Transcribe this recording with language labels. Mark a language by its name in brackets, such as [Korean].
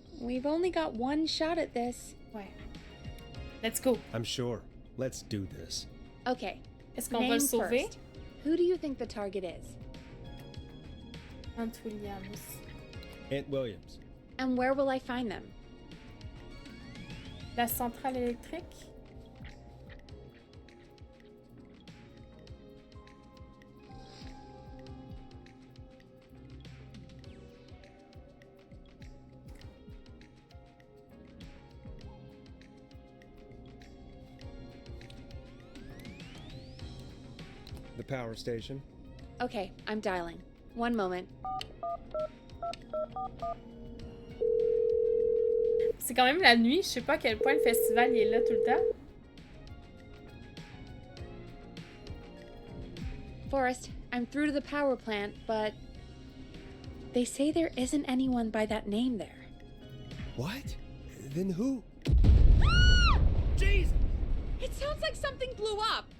[English] We've only got one shot at this. Ouais. Let's go. I'm sure. Let's do this. Okay. [French] Est-ce qu'on va [English] Name [French] le sauver? [English] first. Who do you think the target is? Ant Williams. Aunt Williams. And where will I find them? [French] La centrale électrique? [English] The power station. Okay, I'm dialing. One moment. [French] C'est quand même la nuit, je sais pas à quel point le festival il est là tout le temps. [English] Forrest, I'm through to the power plant, but they say there isn't anyone by that name there. What? Then who? Jeez! It sounds like something blew up.